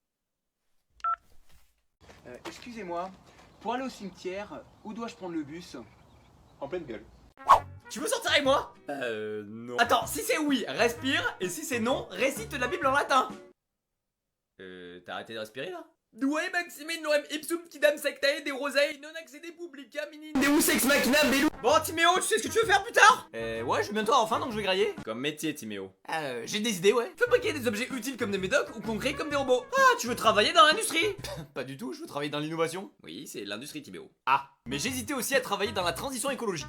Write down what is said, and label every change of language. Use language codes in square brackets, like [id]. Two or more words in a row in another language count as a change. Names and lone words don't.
[fr] Excusez-moi, pour aller au cimetière, où dois-je prendre le bus? En pleine gueule. Tu veux sortir avec moi? Non. Attends, si c'est oui, respire, et si c'est non, récite la Bible en latin. T'as arrêté de respirer là? [la] Due maxime norem ipsum quidam sectae de rosae non accede publica minin deus ex machina bellu. [fr] Bon Timéo, tu sais ce que tu veux faire plus tard? Ouais, je vais bientôt avoir faim donc je vais grailler. Comme métier Timéo. J'ai des idées, ouais. Fabriquer des objets utiles comme des médocs ou concrets comme des robots. Ah, tu veux travailler dans l'industrie? Pas du tout, je veux travailler dans l'innovation. Oui, c'est l'industrie Timéo. Ah, mais j'hésitais aussi à travailler dans la transition écologique.